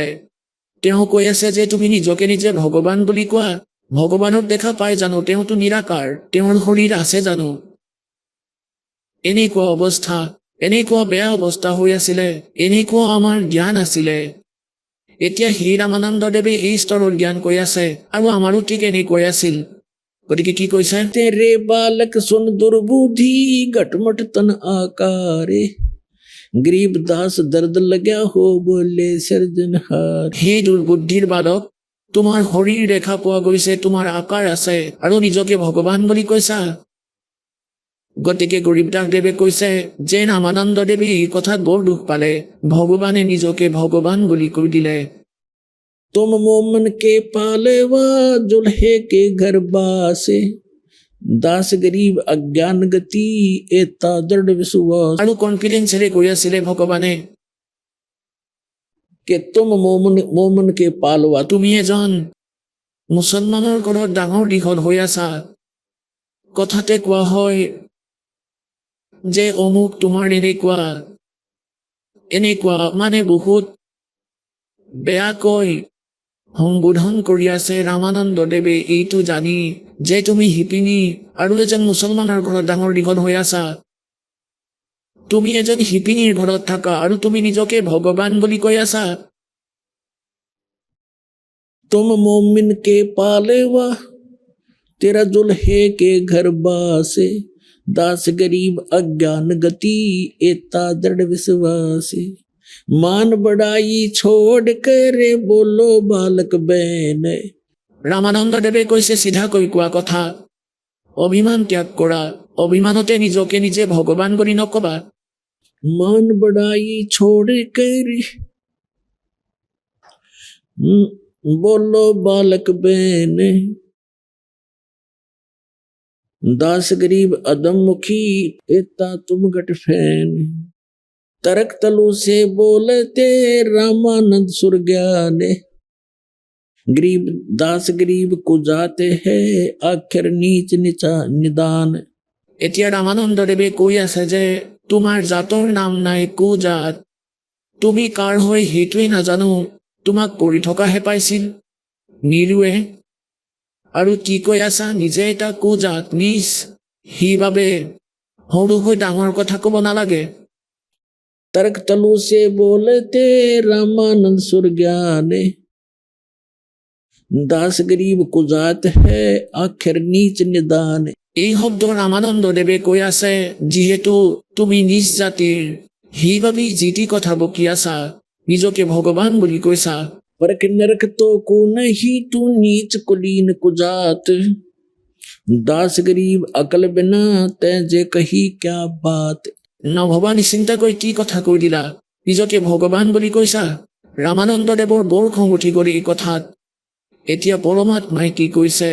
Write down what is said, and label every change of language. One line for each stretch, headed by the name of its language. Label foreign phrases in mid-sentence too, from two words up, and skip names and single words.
Assamese: তেওঁ কৈ আছে যে তুমি নিজকে নিজে ভগৱান বুলি কোৱা, ভগৱানক দেখা পাই জানো, তেওঁতো নিৰাকাৰ, তেওঁৰ শৰীৰ আছে জানো। এনেকুৱা বেয়া অৱস্থা হৈ আছিলে, এনেকুৱা আমাৰ জ্ঞান আছিলে। এতিয়া সেই ৰামানন্দদেৱে এই স্তৰৰ জ্ঞান কৈ আছে আৰু আমাৰো ঠিক এনেকৈ আছিল। গতিকে কি কৈছে,
Hindi: तेरे बालक सुन दुर्बुद्धि घटमट तन आकारे गरीब दास दर्द लगा हो बोले सर्जनहार।
Assamese: সেই দুৰ্বুদ্ধিৰ বালক, তোমাৰ শৰীৰ দেখা পোৱা গৈছে, তোমাৰ আকাৰ আছে আৰু নিজকে ভগৱান বুলি কৈছা। গতিকে গৰীবদাসদেৱে কৈছে যে ৰামানন্দদেৱে এই কথাত বৰ দুখ পালে, ভগৱানে নিজকে ভগৱান বুলি কৈ দিলে।
Hindi: तुम मोमन के पालेवा जुल्हे के घर बासे दास गरीब अज्ञान गति एता दृढ़ विश्वास।
Assamese: আৰু কনফিডেন্সেৰে কৈ আছিলে ভগৱানে
Hindi: कि तुम मोमन के पालवा।
Assamese: তুমি এজন মুছলমানৰ ঘৰত ডাঙৰ দীঘল হৈ আছা। কথাতে কোৱা হয় যে অমুক তোমাৰ এনেকুৱা মানে বহুত বেয়াকৈ সম্বোধন কৰি আছে ৰামানন্দদেৱে। এইটো জানি যে তুমি শিপিনী আৰু এজন মুছলমানৰ ঘৰত ডাঙৰ দীঘল হৈ আছা, তুমি এজন শিপিনীৰ ঘৰত থাকা আৰু তুমি নিজকে ভগৱান বুলি কৈ আছা।
Hindi: तुम मोमिन के पालेवा तेरा जुल्हे के घर बासे दास गरीब अज्ञान गति एता दृढ़ विश्वास। मान बढ़ाई छोड़ करे बोलो बालक बहन।
Assamese: ৰামানন্দদেৱে কৈছে চিধাকৈ কোৱা কথা, অভিমান ত্যাগ কৰা, অভিমানতে নিজকে নিজে ভগৱান বুলি নকবা।
Hindi: मान बढ़ाई छोड़ करे बोलो बालक बहन। दास गरीब अदम मुखी एता तुम गट फैन। तरक तलु से बोलते रामानंद सुर ज्ञाने गरीब दास गरीब को जाते हैं आखिर नीच नीचा निदान।
Assamese: এতিয়া ৰামানন্দদেৱে কৈ আছে যে তোমাৰ জাতৰ নাম নাই, কুজাত, তুমি কাৰ হৈ সেইটোৱে নাজানো, তোমাক পৰি থকাহে পাইছিল নিৰুৱে। আৰু কি কৈ আছা, নিজে এটা কুজাত নিজ, সেইবাবে সৰু হৈ ডাঙৰ কথা ক'ব নালাগে।
Hindi: तर्क तलु से बोलते रामानंद सुर ज्ञाने दास गरीब को जात है आखिर नीच निदान।
Assamese: এই শব্দ ৰামানন্দদেৱে কৈ আছে যিহেতু তুমি নিজ জাতিৰ, সেইবাবেই যি টি কথা বকি আছা, নিজকে ভগৱান বুলি কৈছা।
Hindi: परख नरक तो को नहीं तू नीच कुलीन कुजात दास गरीब अकल बिना तेजे कही क्या बात।
Assamese: নভৱানী চিন্তা কৰি কি কথা কৈ দিলা নিজকে ভগৱান বুলি কৈছা ৰামানন্দদেৱৰ বৰ খং উঠি গ'ল এই কথাত এতিয়া পৰমাত্মাই কি কৈছে